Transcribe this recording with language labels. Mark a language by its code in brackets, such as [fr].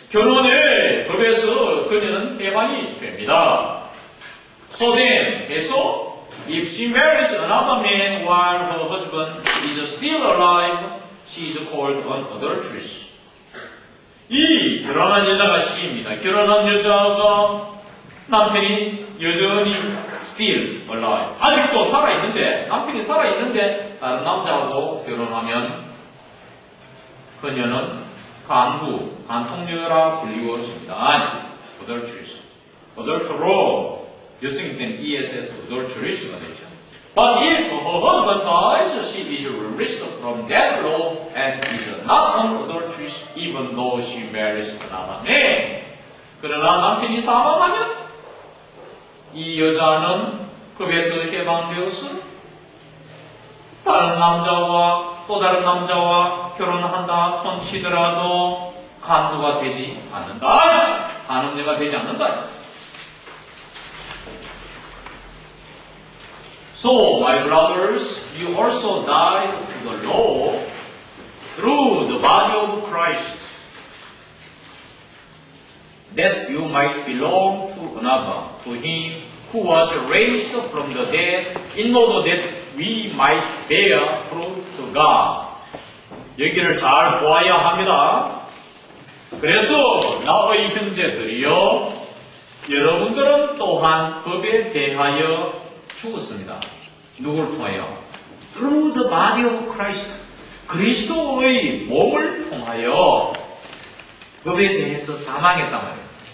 [ko] 결혼의 법에서 그녀는 해방이 됩니다. [en] So then, [ko] 해서 [en] if she marries another man while her husband is still alive, she is called an adulteress. [ko] 이 결혼한 여자가 she입니다. 결혼한 여자가 남편이 여전히 [en] still alive. [ko] 아직도 살아있는데, 남편이 살아있는데 다른 남자하고 결혼하면 그녀는 간통녀라 불리워집니다. 아니, adulteress. adulterer. 여성이 된 ESS, adulteress가 되죠. [en] But if her husband dies, she is released from that law and is not an adulteress even though she marries another man. [ko] 그러나 남편이 사망하면 이 여자는 법에서 해방되어서 다른 남자와 또 다른 남자와 결혼한다 손치더라도 간부가 되지 않는다. 간음녀가 되지 않는다. [en] So, my brothers, you also died to the law through the body of Christ, that you might belong to another, to him who was raised from the dead, in order that we might bear fruit to God. [ko] 여기를 잘 보아야 합니다. 그래서 나의 형제들이여, 여러분들은 또한 법에 대하여 죽었습니다. 누구를 통하여? [en] Through the body of Christ. [ko] 그리스도의 몸을 통하여 법에 대해서 사망했단 말이에요.